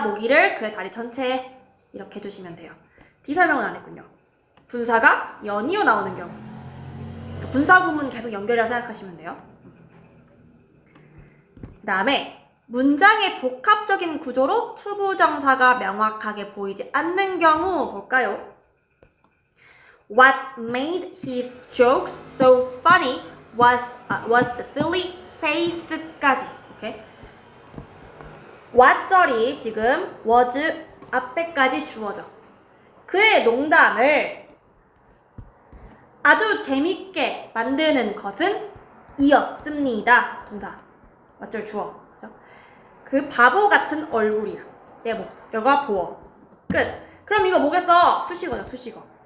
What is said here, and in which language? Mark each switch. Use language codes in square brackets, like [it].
[ko] 모기를 그의 다리 전체에 이렇게 해주시면 돼요. 뒤 설명은 안 했군요. 분사가 연이어 나오는 경우 분사 구문 계속 연결이라 생각하시면 돼요. 그 다음에 문장의 복합적인 구조로 투부정사가 명확하게 보이지 않는 경우 볼까요? [en] What made his jokes so funny was the silly face까지. [ko] 오케이? what절이 지금 was 앞에까지 주어져. 그의 농담을 아주 재밌게 만드는 것은 이었습니다. 동사. what절 주어. 그죠? 그 바보 같은 얼굴이야. 얘가 보어. 끝. 그럼 이거 뭐겠어? 수식어죠, 수식어.